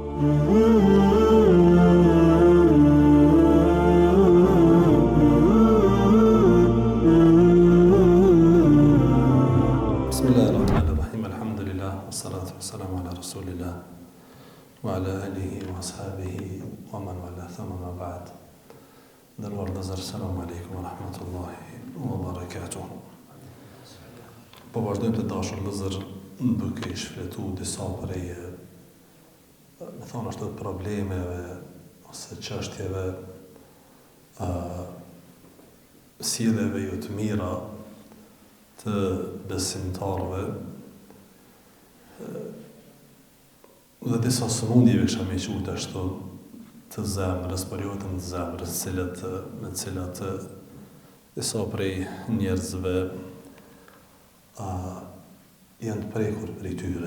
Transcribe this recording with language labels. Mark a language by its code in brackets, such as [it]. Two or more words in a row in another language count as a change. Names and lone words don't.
[ar] بسم الله الرحمن الرحيم. الحمد لله، والصلاة والسلام على رسول الله وعلى آله وأصحابه ومن والاه، ثم أما بعد. [sq] Nderuar vëllezër, [ar] السلام عليكم ورحمة الله وبركاته. [sq] Po vazhdojmë të dashur vëllezër duke i shfletuar disa prej me thonë ashtu problemeve ose çështjeve sjelljeve jo të mira të besimtarëve dhe disa sëmundjeve kisha me qut ashtu të zemrës, por jo të zemrës, me cilat disa prej njerëzve janë të prekur prej tyre.